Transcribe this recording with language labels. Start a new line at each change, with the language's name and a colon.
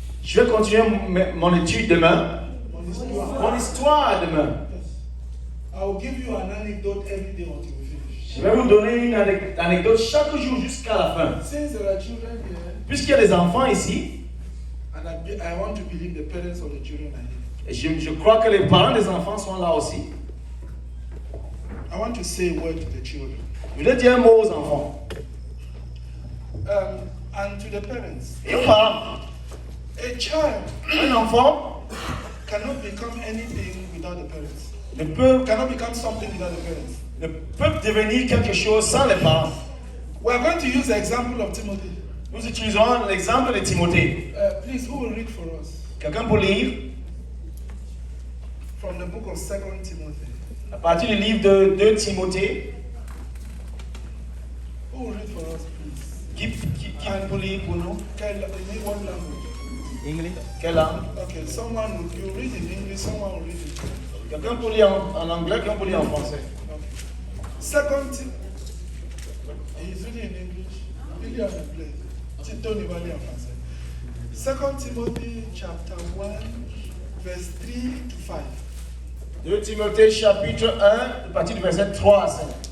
French: Je vais continuer mon étude demain, Mon histoire. mon histoire demain.
English: Yes. I will give you an anecdote every day until we finish.
French: Je vais vous donner une anecdote chaque jour jusqu'à la fin.
English: Since there are children here,
French: Puisqu'il y a des enfants ici,
English: and I want to believe the parents of the children are here,
French: et je crois que les parents des enfants sont là aussi.
English: I want to say a word to the children
French: Je vais dire un mot aux enfants
English: and to the parents.
French: et aux parents.
English: A child
French: Un enfant
English: cannot become anything without the parents.
French: ne peut,
English: Cannot become something without the parents.
French: ne peut devenir quelque chose sans les parents.
English: We are going to use the example of Timothy.
French: Nous utiliserons l'exemple de Timothée.
English: Please, who will read for us
French: Quelqu'un pour lire
English: from the book of 2 Timothy?
French: à partir du livre de 2 Timothée.
English: Who will read for us, please?
French: Qui pour lire pour nous?
English: In what language?
French: English. Quelle langue?
English: Okay, someone will you read in English, someone will read in English.
French: Quelqu'un pour lire en anglais, quelqu'un pour lire en français.
English: Second Timothy. He's reading in English. Really on the plate.
French: Tony Valley en français.
English: 2 Timothy chapter 1, verse 3 to 5.
French: 2 Timothée chapitre 1, à partir du verset 3 à 5.